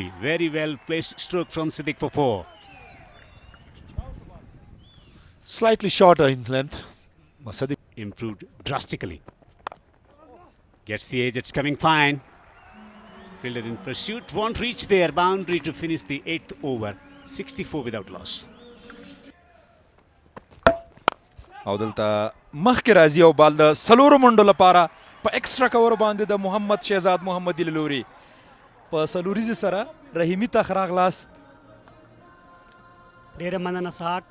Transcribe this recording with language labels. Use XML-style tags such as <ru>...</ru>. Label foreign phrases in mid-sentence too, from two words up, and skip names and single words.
<en>Very well placed stroke from Siddiq for 4. Slightly shorter in length. Sadiq Improved drastically. Gets the edge, it's coming fine. Fielder in pursuit, won't reach their boundary to finish the 8th over. 64 without loss.</en> <ps>او دلته مخکې راځي او بال د څلورو منډو لپاره په ایکسټرا کور باندې د محمد شهزاد محمدي له لوري په سلوریزې سره رحیمي ته ښه راغلاست ډېره مننه ساک</ps>